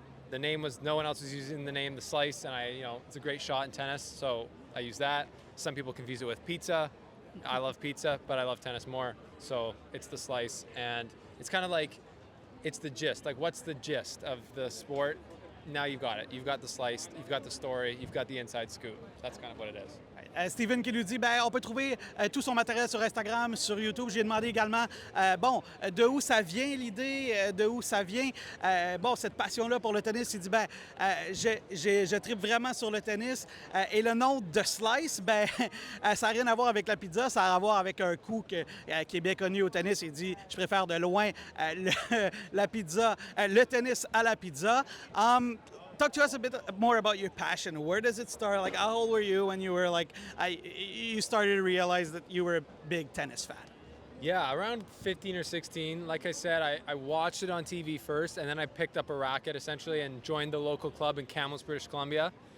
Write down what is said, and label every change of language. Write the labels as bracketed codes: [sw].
[en] The name was, no one else was using the name The Slice, and it's a great shot in tennis, so I use that. Some people confuse it with pizza. I love pizza, but I love tennis more, so it's The Slice, and it's kind of like, it's the gist. Like, what's the gist of the sport? Now you've got it. You've got the slice, you've got the story, you've got the inside scoop. That's kind of what it is. [fr] Steven qui nous dit, on peut trouver tout son matériel sur Instagram, sur YouTube. J'ai demandé également, de où ça vient l'idée, de où ça vient, cette passion-là pour le tennis. Il dit, je tripe vraiment sur le tennis. Et le nom de Slice, ça n'a rien à voir avec la pizza, ça a à voir avec un coup qui est bien connu au tennis. Il dit, je préfère de loin la pizza, le tennis à la pizza. [en] Talk to us a bit more about your passion. Where does it start? Like, how old were you when you were you started to realize that you were a big tennis fan? Yeah, around 15 or 16. Like I said, I watched it on TV first, and then I picked up a racket essentially and joined the local club in Kamloops, British Columbia.